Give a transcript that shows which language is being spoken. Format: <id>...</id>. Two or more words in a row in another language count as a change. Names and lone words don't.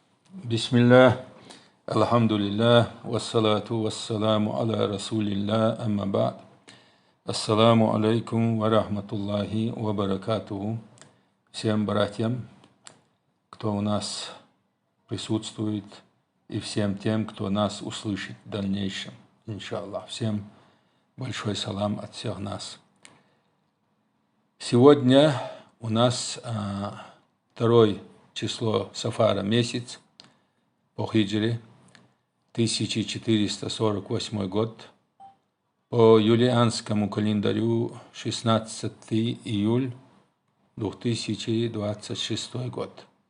<ar>بسم الله الحمد لله والصلاة والسلام على رسول الله أما بعد. السلام عليكم ورحمة الله وبركاته.</ar> <ru>Всем братьям, кто у нас присутствует, и всем тем, кто нас услышит в дальнейшем, иншаллах. Всем большой салам от всех нас. Сегодня у нас второе число Сафара месяц по хиджре, 1448 год, по юлианскому календарю 16 июль 2026 год.</ru>